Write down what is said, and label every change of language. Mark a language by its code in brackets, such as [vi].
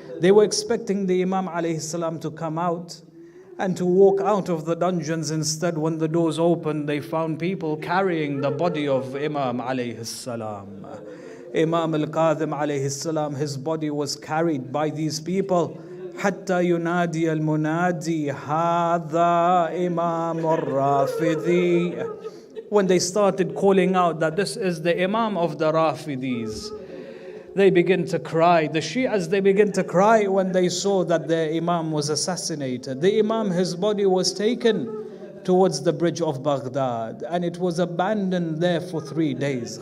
[en] They were expecting the Imam alayhi salam to come out and to walk out of the dungeons. Instead, when the doors opened, they found people carrying the body of Imam alayhi salam. Imam al-Kadhim alayhi salam, his body was carried by these people. [ar] حتى ينادي المنادي هذا إمام الرافضي. [en] When they started calling out that this is the Imam of the Rafidis, they begin to cry. The Shias, they begin to cry when they saw that their Imam was assassinated. The Imam, his body was taken towards the bridge of Baghdad and it was abandoned there for 3 days.